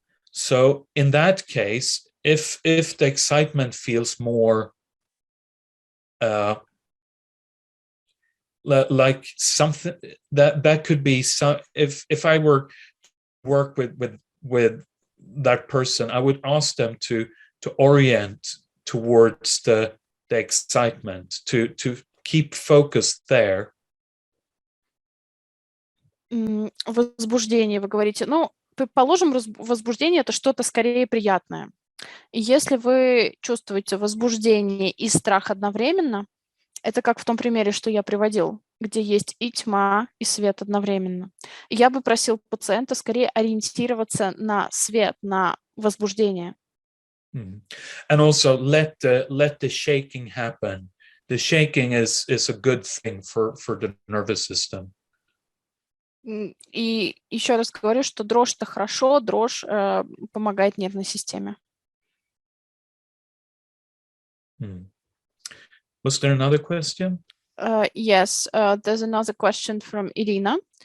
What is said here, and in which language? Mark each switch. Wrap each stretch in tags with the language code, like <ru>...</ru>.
<en>So in that case, if the excitement feels more like something that could be some, if I were work with that person, I would ask them to orient towards the excitement, to keep focused there.</en> <ru>Возбуждение, вы говорите. Ну, предположим, возбуждение – это что-то скорее приятное. И если вы чувствуете возбуждение и страх одновременно, это как в том примере, что я приводил, где есть и тьма, и свет одновременно. Я бы просил пациента скорее ориентироваться на свет, на возбуждение.</ru> <en>And also let the shaking happen. The shaking is a good thing for the nervous system.</en> <ru>И еще раз говорю, что дрожь – это хорошо, дрожь помогает нервной системе.</ru> <en>Was there another question? Yes, there's another question from Irina.</en>